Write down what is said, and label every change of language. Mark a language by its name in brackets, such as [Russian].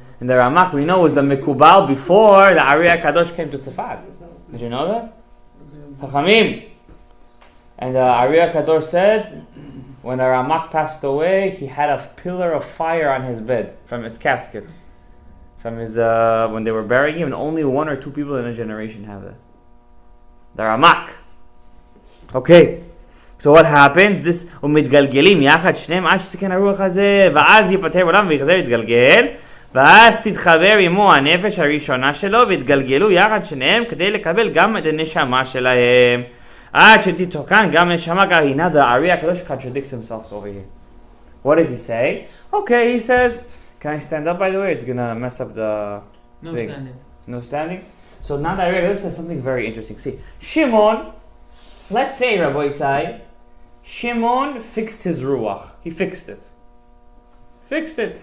[English] And the Ramak we know was the Mekubal before the Ari HaKadosh came to Tzfat. Did you know that? Chachamim. And the Ari HaKadosh said, when the Ramak passed away, he had a pillar of fire on his bed from his casket. From his when they were burying him, and only one or two people in a generation have that. The Ramak. Okay. So what happens? This [Hebrew] ומתגלגלים יחד שניהם עד שתיקן הרוח הזה, ואז ייפטר עולם ויחזר להתגלגל, ואז תתחבר עמו הנפש הראשונה שלו, ויתגלגלו יחד שניהם כדי לקבל גם את הנשמה שלהם. עד שתתוקן גם נשמה גרעינה. [English] The Ari HaKadosh contradicts himself over here. What does he say? Okay, he says, can I stand up by the way? It's gonna mess up the thing. Standing. No standing? So now the Ari HaKadosh says something very interesting. See, Shimon, let's say Rabbi Isai, Shimon fixed his ruach. He fixed it. Fixed it.